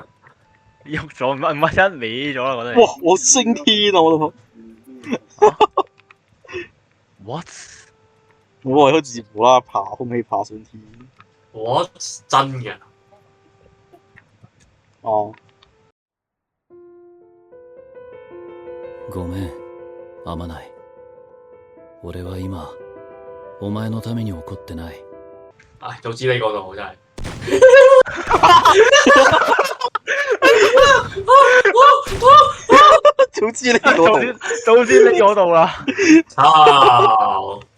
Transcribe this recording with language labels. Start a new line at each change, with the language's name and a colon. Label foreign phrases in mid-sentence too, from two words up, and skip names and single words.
Cantonese: 喐咗唔係一歪咗啦，我覺得。哇！我升天啊！我都。 What？我係好似無啦啦爬空氣爬上天。我真嘅。哦。
Japanese: ごめん、天内。俺は今、お前のために怒ってない。
Cantonese: 唉，早知呢個度真係。早知呢個度，早知呢個度啦。操！